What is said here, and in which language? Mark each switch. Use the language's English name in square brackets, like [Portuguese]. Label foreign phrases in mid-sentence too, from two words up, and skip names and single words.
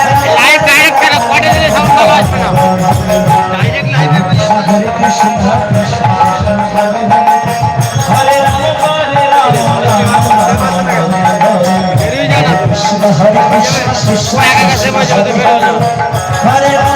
[Bangla] লাইভ ডাইরেক্ট করে পড়ে দিলে সব ভালো আসবে না ডাইরেক্ট লাইভে [Sanskrit] Hare Krishna Krishna Hare Hare Hare Ram Krishna Hare Krishna Krishna Hare